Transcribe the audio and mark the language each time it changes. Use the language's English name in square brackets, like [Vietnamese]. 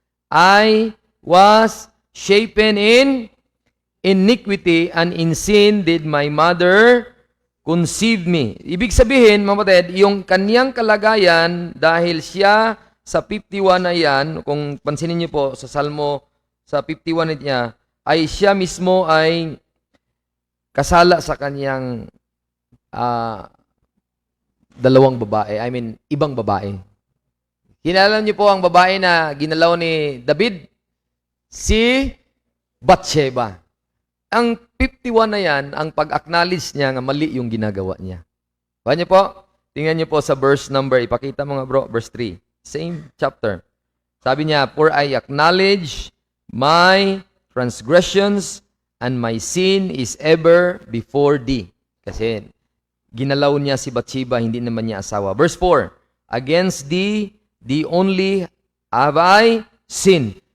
[English] I was shapen in iniquity, and in sin did my mother conceive me. [Filipino] Ibig sabihin, mga kapatid, yung kanyang kalagayan, dahil siya sa 51 na yan, kung pansinin niyo po sa Salmo, sa 51 niya, ay siya mismo ay kasala sa kanyang dalawang babae. I mean, ibang babae. Kilala niyo po ang babae na ginalaw ni David? Si Bathsheba. Ang 51 na yan, ang pag-acknowledge niya nga mali yung ginagawa niya. Kaya niyo po? Tingnan niyo po sa verse number, ipakita mga bro, verse 3. Same chapter. Sabi niya, [English] For I acknowledge my transgressions and my sin is ever before thee. [Filipino] Kasi ginalaw niya si Bathsheba, hindi naman niya asawa. [English] Verse 4, Against thee, the only have I sinned.